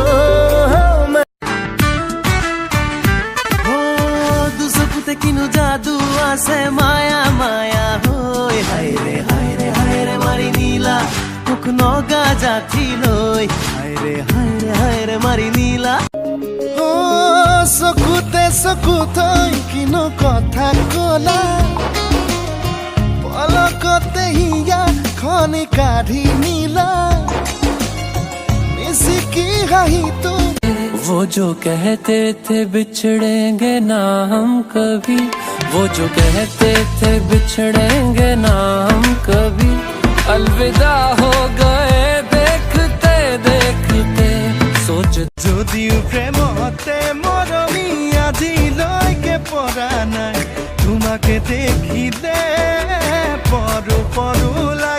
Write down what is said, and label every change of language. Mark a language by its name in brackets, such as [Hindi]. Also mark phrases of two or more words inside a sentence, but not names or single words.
[Assamese] দুচকুতে কিনো যাদু আছে মায়া মায়া হৈ হায়ৰে হায়ৰে হায়ৰে মাৰি নীলা মোক নগা জাঠি লৈ হায়ৰে হায়ৰে হায়ৰে মাৰি নীলা চকুতে চকু থৈ কিনো কথা কলা পলকতে হিয়া খনি কাঢ়ি নীলা মিচিকি হাঁহি তো [Hindi] वो जो कहते थे बिछड़ेंगे ना हम कभी वो जो कहते थे बिछड़ेंगे ना हम कभी अलविदा हो गए देखते देखते सोच [Assamese] যদিও প্রেমতে মরমি আজিলৈকে পৰা নাই তোমাকে দেখিলে পৰো পৰো